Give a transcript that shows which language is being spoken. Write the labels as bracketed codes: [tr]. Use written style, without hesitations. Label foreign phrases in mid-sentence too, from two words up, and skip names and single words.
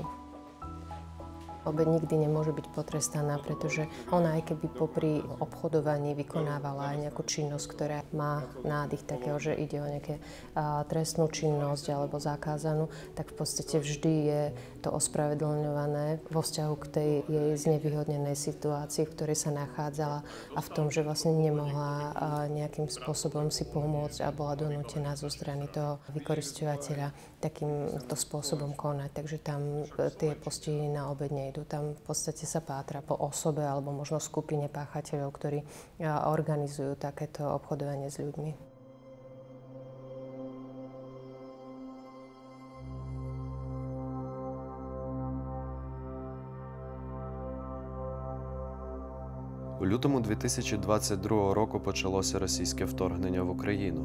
[sk] Obeť nikdy nemôže byť potrestaná, pretože ona aj keby popri obchodovaní vykonávala aj nejakú činnosť, ktorá má nádych takého, že ide o nejaké trestnú činnosť alebo zakázanú, tak v podstate vždy je to ospravedlňované vo vzťahu k tej jej znevýhodnenej situácii, v ktorej sa nachádzala a v tom, že vlastne nemohla nejakým spôsobom si pomôcť a bola donútená zo strany toho vykoristovateľa takýmto spôsobom konať. Takže tam tie postihy na obeť nejdu. Tam v podstate sa pátra po osobe alebo možno skupine páchateľov, ktorí organizujú takéto obchodovanie s ľuďmi. [uk] У лютому 2022 року почалося російське вторгнення в Україну.